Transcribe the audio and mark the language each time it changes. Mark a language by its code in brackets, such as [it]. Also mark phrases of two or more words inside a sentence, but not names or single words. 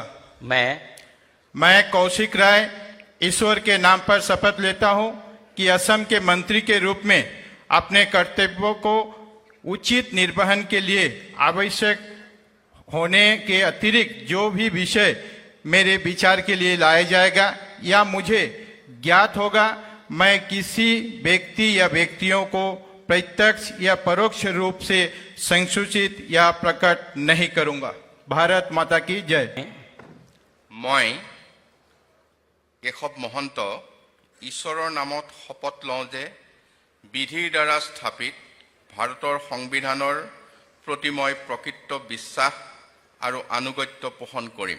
[hi] मैं कौशिक राय ईश्वर के नाम पर शपथ लेता हूं कि असम के मंत्री के रूप में अपने कर्तव्यों को उचित निर्वहन के लिए आवश्यक होने के अतिरिक्त जो भी विषय मेरे विचार के लिए लाया जाएगा या मुझे ज्ञात होगा मैं किसी व्यक्ति या व्यक्तियों को प्रत्यक्ष या परोक्ष रूप से संसूचित या प्रकट नहीं करूंगा। भारत माता की जय। [as] মই কেশৱ মহন্ত ঈশ্বৰৰ নামত শপত লওঁ যে বিধিৰ দ্বাৰা স্থাপিত ভাৰতৰ সংবিধানৰ প্ৰতি মই প্ৰকৃত বিশ্বাস আৰু আনুগত্য পোষণ কৰিম।